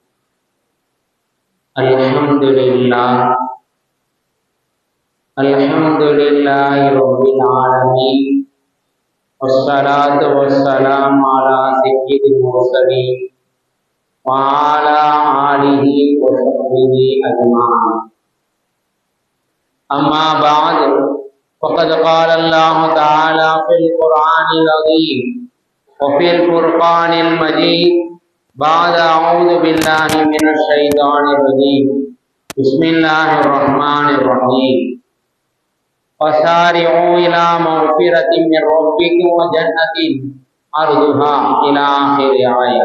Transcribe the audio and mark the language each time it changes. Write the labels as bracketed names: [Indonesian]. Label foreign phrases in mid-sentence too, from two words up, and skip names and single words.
[Arabic] الحمد لله رب العالمين. والصلاة والسلام على سيد المرسلين وعلى آله وصحبه أجمعين. أما بعد فقد قال الله تعالى في القرآن العظيم وفي الفرقان المجيد بعد أعوذ بالله من الشيطان الرجيم بسم الله الرحمن الرحيم وسارعوا إلى مغفرة من ربكم وجنة عرضها إلى آخر آية.